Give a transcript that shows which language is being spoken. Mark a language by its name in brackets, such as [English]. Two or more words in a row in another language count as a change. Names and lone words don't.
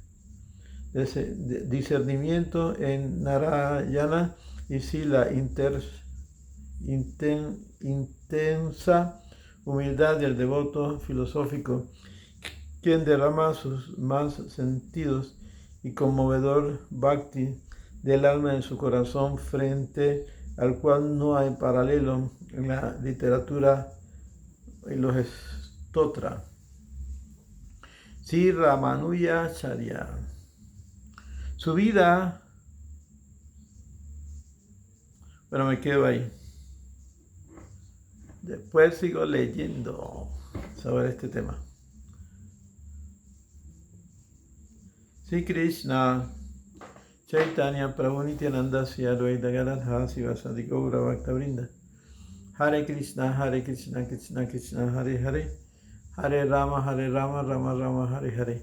[Spanish] discernimiento en Narayana, y sí la intensa humildad del devoto filosófico, quien derrama sus más sentidos y conmovedor bhakti del alma en su corazón, frente al cual no hay paralelo en la literatura y los stotra. Sri Ramanujacharya. Su vida, bueno, me quedo ahí. Después sigo leyendo sobre este tema. Sri Krishna Chaitanya Prabhu Nityananda Sri Advaita Gadadhara Sivasadi Gaura Bhaktavrinda. Hare Krishna Krishna Krishna Hare Hare, Hare Rama Rama Rama Hare Hare.